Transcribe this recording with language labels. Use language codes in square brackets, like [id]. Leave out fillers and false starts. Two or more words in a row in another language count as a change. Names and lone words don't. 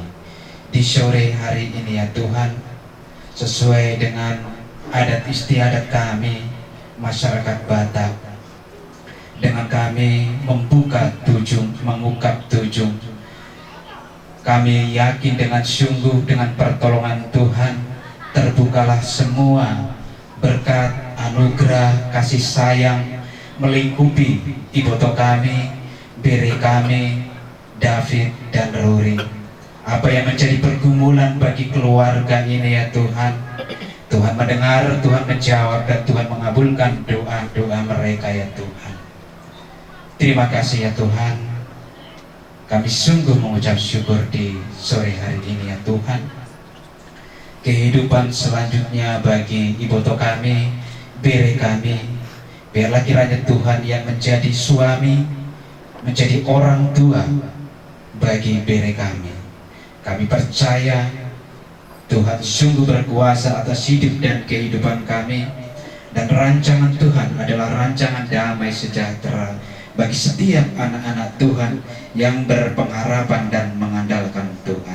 [id] Di sore hari ini ya Tuhan, sesuai dengan adat istiadat kami masyarakat Batak, dengan kami membuka tujung, mengungkap tujung, kami yakin dengan sungguh dengan pertolongan Tuhan terbukalah semua berkat anugerah kasih sayang melingkupi iboto kami, bere kami, David dan Ruri. Apa yang menjadi pergumulan bagi keluarga ini ya Tuhan, Tuhan mendengar, Tuhan menjawab, dan Tuhan mengabulkan doa-doa mereka ya Tuhan. Terima kasih ya Tuhan. Kami sungguh mengucap syukur di sore hari ini ya Tuhan. Kehidupan selanjutnya bagi iboto kami, bere kami, biarlah kiranya Tuhan yang menjadi suami, menjadi orang tua bagi bere kami. Kami percaya Tuhan sungguh berkuasa atas hidup dan kehidupan kami, dan rancangan Tuhan adalah rancangan damai sejahtera bagi setiap anak-anak Tuhan yang berpengharapan dan mengandalkan Tuhan.